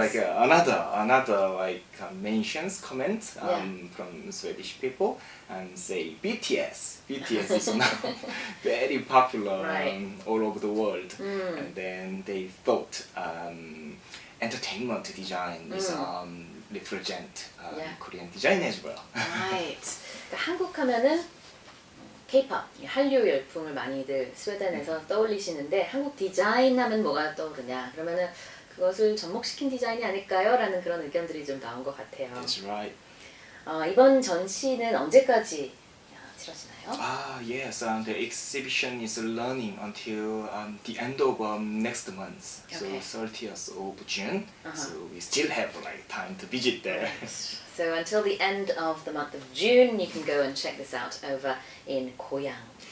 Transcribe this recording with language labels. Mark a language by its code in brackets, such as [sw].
[en] like another like mentions comment from Swedish people, and say BTS is now very popular Right. all over the world, and then they thought entertainment design is represent Korean design as well. Right. [ko] 그러니까 한국 하면은 K-pop, 한류 열풍을 많이들 스웨덴에서 떠올리시는데 한국 디자인 하면 뭐가 떠오르냐? 그러면은 그것을 접목시킨 디자인이 아닐까요? 라는 그런 의견들이 좀 나온 것 같아요. [en] That's right. [ko] 이번 전시는 언제까지 치러지나요? [en] Yes, the exhibition is running until the end of next month, Okay. so 30th of June. So we still have like time to visit there. So until the end of the month of June, you can go and check this out over in Goyang.